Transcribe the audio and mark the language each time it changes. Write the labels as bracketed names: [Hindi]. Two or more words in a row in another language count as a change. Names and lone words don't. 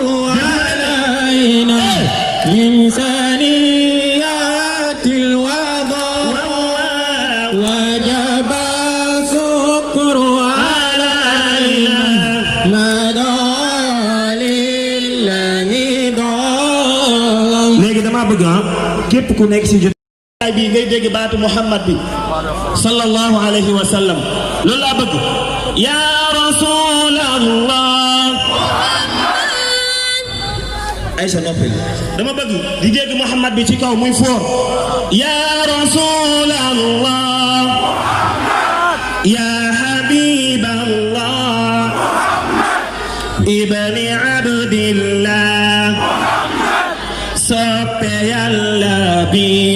[Arabic] علينا من ثنيات الوداع وجب الشكر علينا ما دعا لله داع. [Wolof] léegi dama bëgg képp ku nekk si jot jotaay bii ngay dégg baatu Muhammad bi [Arabic] صلى الله عليه وسلم [Wolof] loolu laa bëgg [Arabic] يا رسول الله [Wolof] Aïcha noppil dama bëgg di dégg Muhammad bi ci kaw muy foor [Arabic] يا رسول الله يا حبيب الله ابن عبد الله [Wolof] soppe Yàlla bi